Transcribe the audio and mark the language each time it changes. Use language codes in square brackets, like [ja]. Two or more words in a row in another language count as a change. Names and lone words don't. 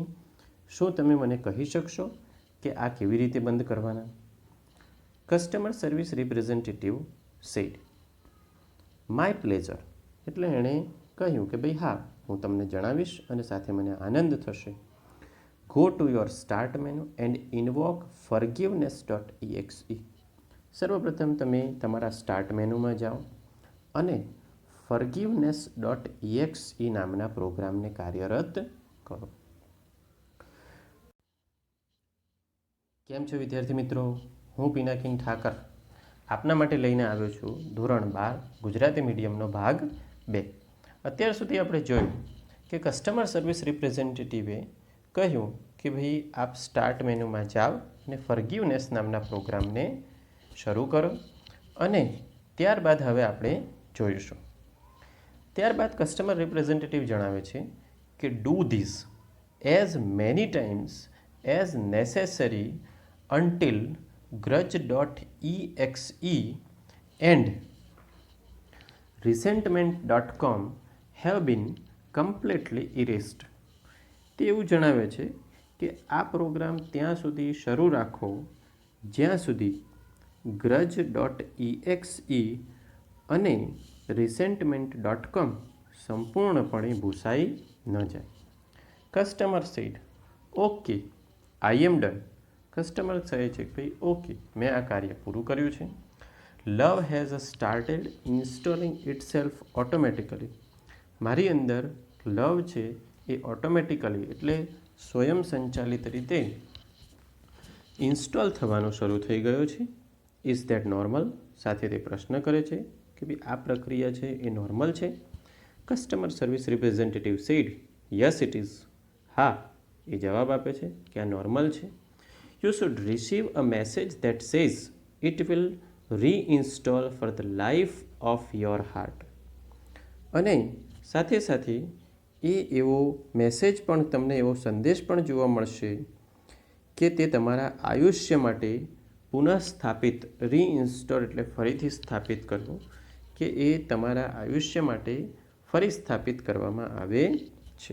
[gu] શું તમે મને કહી શકશો કે આ કેવી રીતે બંધ કરવાના? [en] Customer service representative said my pleasure. [gu] એટલે એણે કહ્યું કે ભાઈ હા, હું તમને જણાવીશ અને સાથે મને આનંદ થશે. [en] Go to your start menu and invoke forgiveness.exe. [gu] સર્વપ્રથમ તમે તમારા [en] start menuમાં [gu] જાઓ અને forgiveness.exe નામના પ્રોગ્રામને કાર્યરત કરો. કેમ છો વિદ્યાર્થી મિત્રો? હું પિનાકીન ઠાકર આપના માટે લઈને આવ્યો છું ધોરણ 12 ગુજરાતી મીડિયમનો ભાગ 2. અત્યાર સુધી આપણે જોયું કે [en] customer service representativeે [gu] કહ્યું કે ભાઈ આપ [en] start menuમાં [gu] જાઓ અને ફર્ગિવનેસ નામના પ્રોગ્રામને શરૂ કરો અને ત્યારબાદ હવે આપણે જોઈશું. [en] ત્યારબાદ customer representative [gu] જણાવે છે કે [en] do this as many times as necessary until grudge.exe and resentment.com have been completely erased. [gu] તે એવું જણાવે છે કે આ પ્રોગ્રામ ત્યાં સુધી શરૂ રાખો જ્યાં સુધી grudge.exe અને resentment.com સંપૂર્ણપણે ભૂસાઈ ન જાય. [en] Customer said okay I am done. [gu] કસ્ટમર કહે છે કે ભાઈ ઓકે, મેં આ કાર્ય પૂરું કર્યું છે. [en] Love has started installing itself automatically. [gu] મારી અંદર લવ છે એ ઓટોમેટિકલી એટલે સ્વયં સંચાલિત રીતે ઇન્સ્ટોલ થવાનો શરૂ થઈ ગયો છે. [en] Is that normal? [gu] સાથે તે પ્રશ્ન કરે છે કે ભાઈ આ પ્રક્રિયા છે એ નોર્મલ છે? [en] Customer service representative said yes it is. [gu] હા, એ જવાબ આપે છે કે આ નોર્મલ છે. [en] You should receive a message that says it will reinstall for the life of your heart. [gu] અને સાથે સાથે એવો મેસેજ પણ તમને એવો સંદેશ પણ જોવા મળશે કે તે તમારા આયુષ્ય માટે પુનઃસ્થાપિત, રીઇન્સ્ટોલ એટલે ફરીથી સ્થાપિત કરવું, કે એ તમારા આયુષ્ય માટે ફરી સ્થાપિત કરવામાં આવે છે.